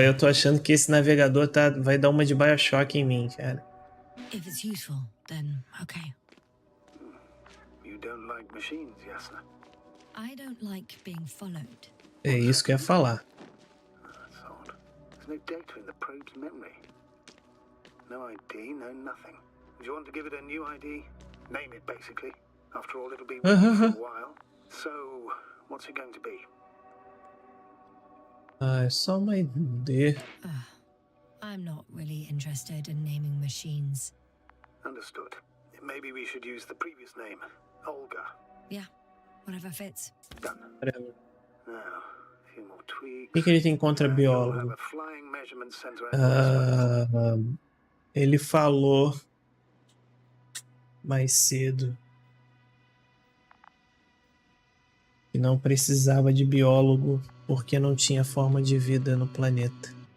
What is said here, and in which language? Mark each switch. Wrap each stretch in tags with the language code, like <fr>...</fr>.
<pt>Eu tô achando que esse navegador vai dar uma de Bioshock em mim, cara.</pt> <en>If it's useful, then okay. You don't like machines, Yasna? I don't like being followed.</en> <pt>É isso que eu ia falar.</pt> <en>That's odd. There's no data in the probe's memory. No ID, no nothing. Do you want to give it a new ID? Name it, basically. After all, it'll be with you for a while. So, what's it going to be?</en> <pt>Ah, é só uma ID.</pt> <en>I'm not really interested in naming machines. Understood. Maybe we should use the previous name, Olga. Yeah, Whatever fits. Done. Whatever. Now, a few more tweaks.</en> <pt>O que ele tem contra</pt> <en>You'll have</en> <pt>biólogo?</pt> <en>a flying measurement center at Westward.</en> <pt>Ele falou mais cedo que não precisava de biólogo porque não tinha forma de vida no planeta.</pt>